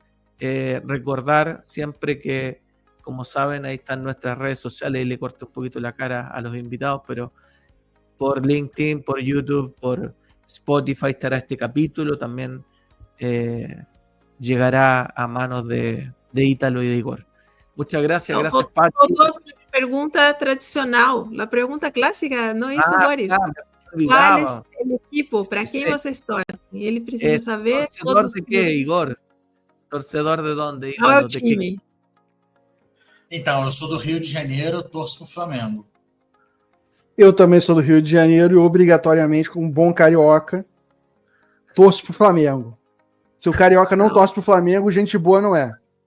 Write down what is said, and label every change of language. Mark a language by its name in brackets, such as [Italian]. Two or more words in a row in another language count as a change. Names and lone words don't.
[Spanish] Recordar siempre que, como saben, ahí están nuestras redes sociales y le corto un poquito la cara a los invitados, pero por LinkedIn, por YouTube, por Spotify estará este capítulo. También llegará a manos de Ítalo y de Igor. Muchas gracias, [Portuguese] Não, [Spanish] gracias, [Portuguese] faltou Pati. pergunta tradicional, a pergunta clássica, não é isso, Boris? [Spanish] Me [Portuguese] Qual é [Spanish] olvidaba. [Portuguese] o equipo? Para [Spanish] Sí, [Portuguese] quem [Spanish] sí. [Portuguese] vocês torcem? Ele precisa saber [Spanish] ¿Torcedor [Portuguese] todos [Spanish] de qué, Igor? ¿Torcedor de dónde, [Portuguese] qual é o [Spanish] Ítalo? ¿De qué? [Portuguese] time. Então, eu sou do Rio de Janeiro, torço pro Flamengo. Eu também sou do Rio de Janeiro e obrigatoriamente, como um bom carioca, torço pro Flamengo. Se o carioca não torce pro Flamengo, gente boa não é.